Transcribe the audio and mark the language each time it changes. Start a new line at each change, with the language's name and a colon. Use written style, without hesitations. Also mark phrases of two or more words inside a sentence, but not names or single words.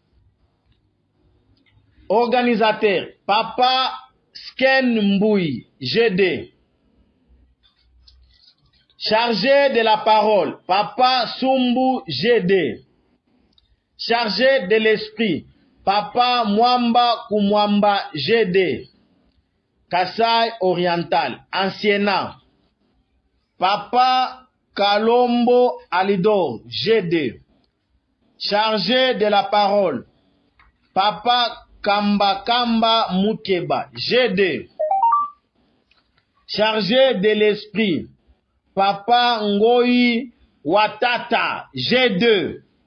French: Organisateur, Papa Sken Mboui, GD. Chargé de la parole, Papa Sumbu, GD. Chargé de l'esprit, Papa Mwamba Kumwamba, GD. Kasai oriental, Anciena. Papa Kalombo Alidor, GD. Chargé de la parole, Papa Kamba Kamba Mukeba, GD. Chargé de l'esprit, Papa Ngoyi Watata, G2.